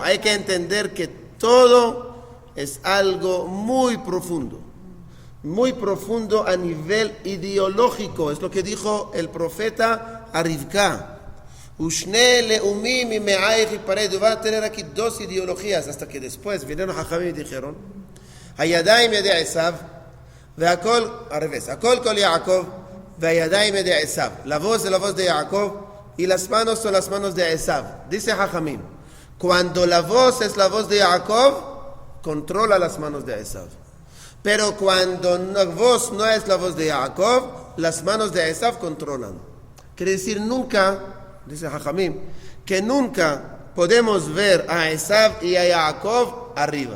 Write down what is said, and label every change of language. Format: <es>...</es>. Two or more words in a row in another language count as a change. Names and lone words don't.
<es>Hay que entender que todo es algo muy profundo a nivel ideológico. Es lo que dijo el profeta a Rivka. Va a tener aquí 2 ideologías, hasta que después vinieron Jajamim y dijeron,</es> <he>הידים ידי עשו,</he> <es>al revés,</es> <he>הקול קול יעקב, הידים ידי עשו.</he> <es>La voz es la voz de Jacob y las manos son las manos de Esav. Dice Jajamim, cuando la voz es la voz de Jacob, controla las manos de Esav. Pero cuando la voz no es la voz de Jacob, las manos de Esav controlan. Quiere decir nunca, dice Jajamim, que nunca podemos ver a Esav y a Jacob arriba.</es>